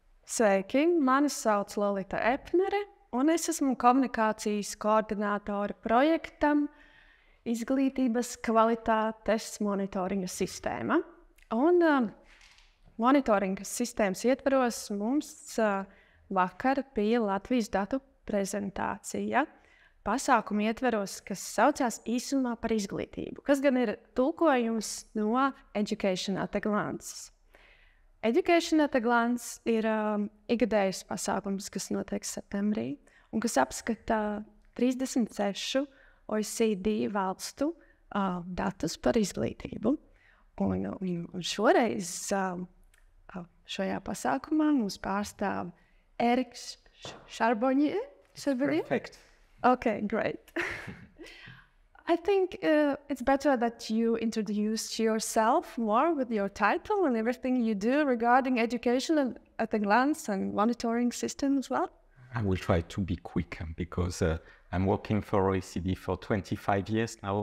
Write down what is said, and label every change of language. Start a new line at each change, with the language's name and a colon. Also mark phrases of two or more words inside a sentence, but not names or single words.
Latvian: Sveiki, mani sauc Lolita Epnere, un es esmu komunikācijas koordinātore projektam Izglītības kvalitātes monitoringa sistēma. Un monitoringa sistēmas ietvaros mums vakar bija Latvijas datu prezentācija pasākumu ietvaros, kas saucās Īsumā par izglītību, kas gan ir tulkojums no Education at a Glance. Education at a Glance ir ikgadējs pasākums, kas notiek septembrī, un kas apskata 36 OECD valstu datus par izglītību. Un šoreiz šajā pasākumā mums pārstāv Eriks Šarbonjē.
English: Perfect. Okay, great. I think it's better that you introduce yourself more with your title and everything you do regarding education at a glance and monitoring system as well. I will try to be quick because I'm working for OECD for 25 years now.